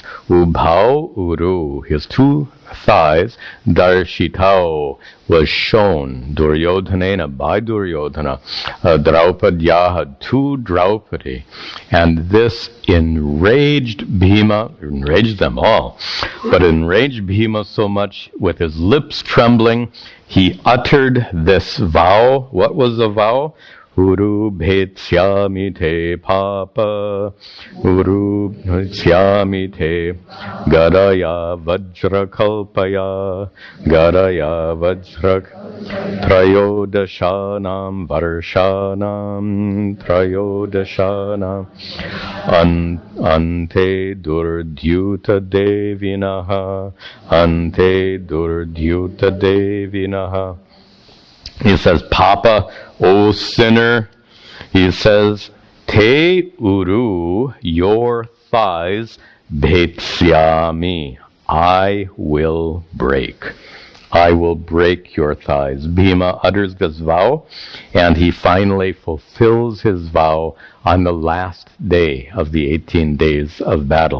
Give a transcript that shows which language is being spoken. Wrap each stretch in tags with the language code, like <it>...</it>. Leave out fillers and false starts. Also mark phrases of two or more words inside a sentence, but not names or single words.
<sa>उभौ ऊरू,</sa> <en>his two thighs, darshitao, was shown, Duryodhanena, by Duryodhana, Draupadyaha, to Draupadi. And this enraged Bhima, enraged them all, but enraged Bhima so much, with his lips trembling, he uttered this vow. What was the vow?</en> <sa>ऊरू भेत्स्यामि ते पाप, ऊरू भेत्स्यामि ते गदया वज्रकल्पया, गदया वज्रक् त्रयोदशानां वर्षाणां, त्रयोदशानाम् अन्ते दुर्द्यूत देविनः, अन्ते दुर्द्यूत देविनः.</sa> <en>He says, Papa, O sinner, he says,</en> <sa>ते ऊरू,</sa> <en>your thighs, bhetsyami, I will break. I will break your thighs. Bhima utters this vow, and he finally fulfills his vow on the last day of the 18 days of battle.</en>